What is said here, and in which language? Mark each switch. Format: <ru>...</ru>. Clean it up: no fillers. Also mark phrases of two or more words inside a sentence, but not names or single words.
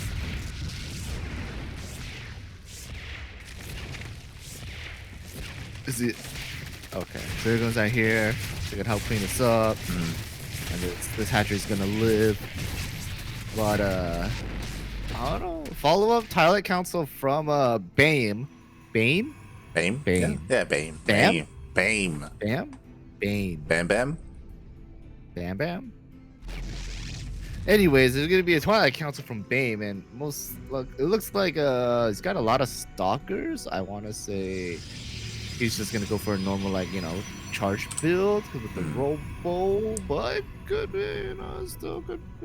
<en>Is it? Okay, so here goes out here. They can help clean this up, and this hatchery's gonna live. But I don't know. Follow up Twilight Council from BAEM. BAEM? BAEM? BAEM. Yeah, BAEM. BAM? BAEM. BAM? BAEM. Bam Bam? Bam Bam. Anyways, there's gonna be a Twilight Council from BAEM, and it looks like he's got a lot of stalkers. I want to say he's just gonna go for a normal, like, you know, charge build with the robo, but could be, you know, still could be.</en>